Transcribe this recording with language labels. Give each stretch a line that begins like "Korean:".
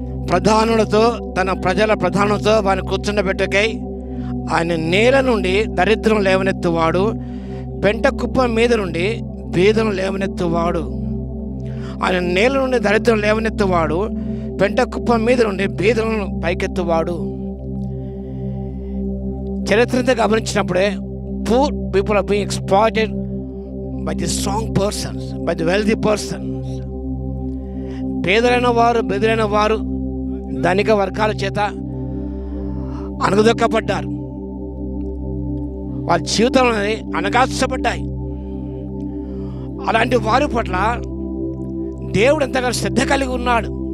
Telugu: ప్రధానులతో తన ప్రజల ప్రధానులతో వారిని కూర్చుండబెట్టకై ఆయన నేల నుండి దరిద్రం లేవనెత్తువాడు, పెంట కుప్ప మీద నుండి బీదను లేవనెత్తువాడు. ఆయన నేల నుండి దరిద్రం లేవనెత్తువాడు, పెంట కుప్ప మీద నుండి బీదలను పైకెత్తువాడు. చరిత్రతో గమనించినప్పుడే
English: poor people are being exploited by the strong persons, by the wealthy persons.
Telugu: పేదలైన వారు, బెదిరైన వారు ధనిక వర్గాల చేత అణగదొక్కబడ్డారు. వాళ్ళ జీవితంలో అణగార్చబడ్డాయి. అలాంటి వారి పట్ల దేవుడు ఎంతగానో శ్రద్ధ కలిగి ఉన్నాడు.